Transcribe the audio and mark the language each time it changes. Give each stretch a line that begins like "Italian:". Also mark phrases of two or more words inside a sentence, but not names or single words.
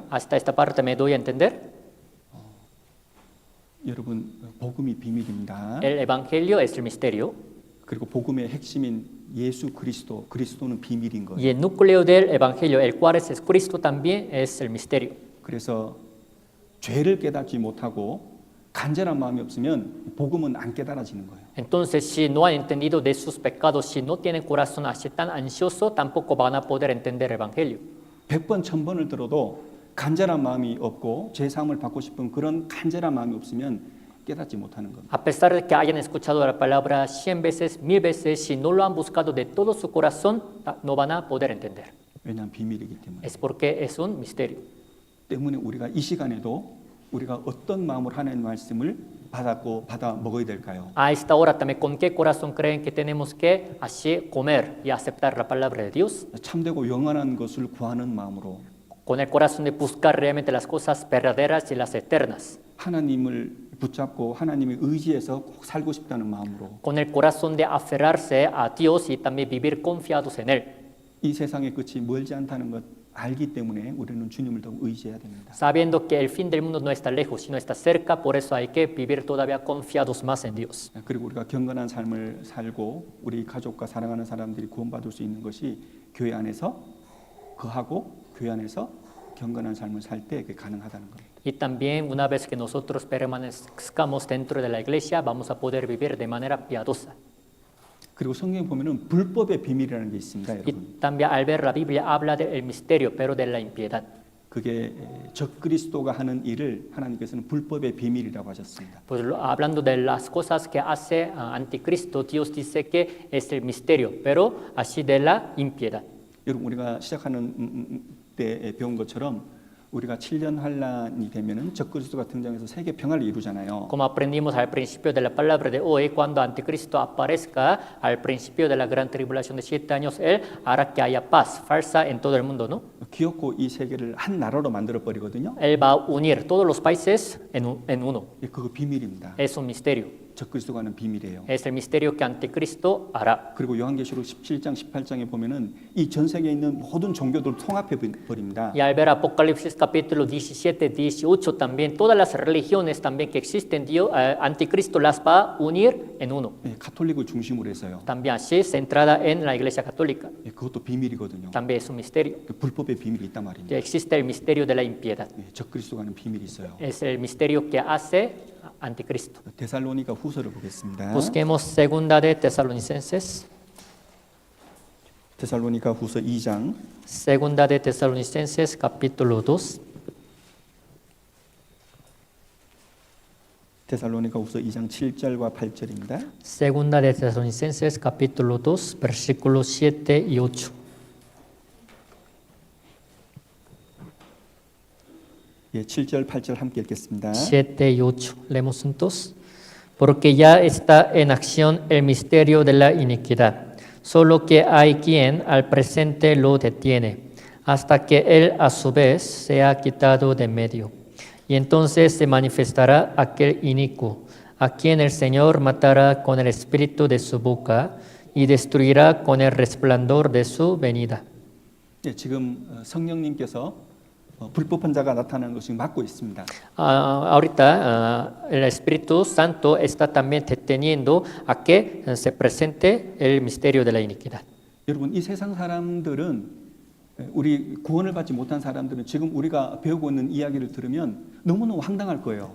Spanish: Hasta esta parte me doy a entender.
Korean: 여러분 복음이 비밀입니다.
Spanish: El evangelio es el misterio
Korean: 그리고 복음의 핵심인 예수 그리스도는 비밀인 거예요.
Spanish: y el núcleo del evangelio, el cual es Cristo, también es el misterio.
Korean: 그래서 죄를 깨닫지 못하고 간절한 마음이 없으면 복음은 안 깨달아지는 거예요.
Spanish: Entonces, si no han entendido de sus pecados, si no tienen corazón así tan ansioso, tampoco van a poder entender el evangelio.
Korean: 100번, 1000번을 들어도 간절한 마음이 없고 제 사함을 받고 싶은 그런 간절한 마음이 없으면 깨닫지 못하는 겁니다.
Spanish: A pesar de que hayan escuchado la palabra 100 veces, 1000 veces, si no lo han buscado de todo su corazón, no van a poder entender.
Korean: 왜냐하면 비밀이기 때문에.
Spanish: Es porque es un misterio.
Korean: 때문에 우리가 이 시간에도 우리가 어떤 마음으로 하나님의 말씀을 받아 먹어야 될까요?
Spanish: A esta hora también, ¿con qué corazón creen que tenemos que así comer y aceptar la palabra de Dios?
Korean: 참되고 영원한 것을 구하는 마음으로
Spanish: Con el corazón de buscar realmente las cosas verdaderas y las eternas.
Korean: 하나님을 붙잡고 하나님의 의지에서 꼭 살고 싶다는 마음으로
Spanish: Con el corazón de aferrarse a Dios y también vivir confiados en Él.
Korean: 이 세상의 끝이 멀지 않다는 것 알기 때문에 우리는 주님을 더 의지해야 됩니다.
Spanish: Sabiendo que el fin del mundo no está lejos, sino está cerca, por eso hay que vivir todavía confiados más en Dios.
Korean: 그리고 우리가 경건한 삶을 살고 우리 가족과 사랑하는 사람들이 구원받을 수 있는 것이 교회 안에서 거하고 교회 안에서 경건한 삶을 살 때 그게 가능하다는 겁니다.
Spanish: Y también una vez que nosotros permanezcamos dentro de la iglesia, vamos a poder vivir de manera piadosa.
Korean: 그리고 성경에 보면은 불법의 비밀이라는 게 있습니다,
Spanish: Y
Korean: 여러분.
Spanish: también al ver la Biblia habla del misterio, pero de la impiedad.
Korean: 그게 적그리스도가 하는 일을 하나님께서는 불법의 비밀이라고 하셨습니다.
Spanish: Pues hablando de las cosas que hace anticristo, Dios dice que es el misterio, pero así de la impiedad.
Korean: 여러분 우리가 시작하는 때 배운 것처럼 우리가 7년 환란이 되면은 적그리스도가 등장해서 세계 평화를 이루잖아요.
Spanish: Como aprendimos al principio de la palabra de hoy, cuando anticristo aparezca al principio de la gran tribulación de 7 años, Él hará que haya paz falsa en todo el mundo, ¿no?
Korean: 기어코 이 세계를 한 나라로 만들어 버리거든요.
Spanish: Él va a unir todos los países en uno.
Korean: 그거 비밀입니다.
Spanish: Es un misterio.
Korean: 적그리스도가 하는 비밀이에요.
Spanish: Es el misterio que anticristo hará.
Korean: 그리고 요한계시록 17장 18장에 보면은 이 전 세계에 있는 모든 종교들을 통합해 버립니다.
Spanish: Y al ver Apocalipsis capítulo 17, 18, también todas las religiones también que existen, Dios, anticristo las va a unir en uno.
Korean: 가톨릭을 중심으로 해서요.
Spanish: También así centrada en la iglesia católica.
Korean: 그것도 비밀이거든요.
Spanish: También es un misterio.
Korean: 불법의 비밀이 있단 말입니다.
Spanish: Existe el misterio de la impiedad.
Korean: 적그리스도가 하는 비밀이 있어요.
Spanish: Es el misterio que hace anticristo.
Korean: 데살로니가 후서를 보겠습니다.
Spanish: Busquemos segunda de Tesalonicenses.
Korean: 데살로니가 후서 2장
Spanish: Segunda de Tesalonicenses capítulo 2.
Korean: 데살로니가 후서 2장 7절과 8절입니다.
Spanish: Segunda de Tesalonicenses capítulo 2 versículos 7 y 8.
Korean: 예, 7절, 8절 함께 읽겠습니다.
Spanish: 7 y 8. Leemos juntos. Porque ya está en acción el misterio de la iniquidad, solo que hay quien al presente lo detiene, hasta que él a su vez sea quitado de medio. Y entonces se manifestará aquel inicuo, a quien el Señor matará con el espíritu de su boca y destruirá con el resplandor de su venida.
Korean: 예, 지금 성령님께서 불법한 자가 나타나는 것을 막고 있습니다.
Spanish: Ahorita el Espíritu Santo está también deteniendo a que se presente el misterio de la iniquidad.
Korean: 여러분 이 세상 사람들은 우리 구원을 받지 못한 사람들은 지금 우리가 배우고 있는 이야기를 들으면 너무너무 황당할 거예요.